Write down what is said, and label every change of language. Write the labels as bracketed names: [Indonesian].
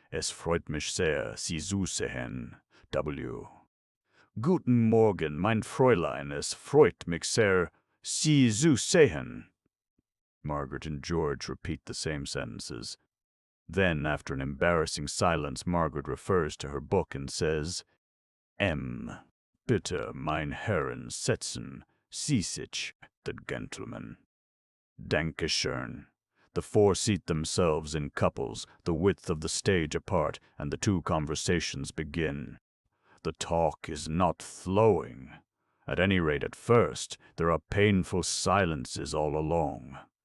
[German] Es freut mich sehr, Sie zu sehen. W. Guten Morgen, mein Fräulein. Es freut mich sehr, Sie zu sehen. [English] Margaret and George repeat the same sentences. Then, after an embarrassing silence, Margaret refers to her book and says, M. [German] Bitte, mein Herren, setzen. Sie sich, [English] the gentleman. [German] Danke schön. [English] The four seat themselves in couples, the width of the stage apart, and the two conversations begin. The talk is not flowing. At any rate, at first, there are painful silences all along.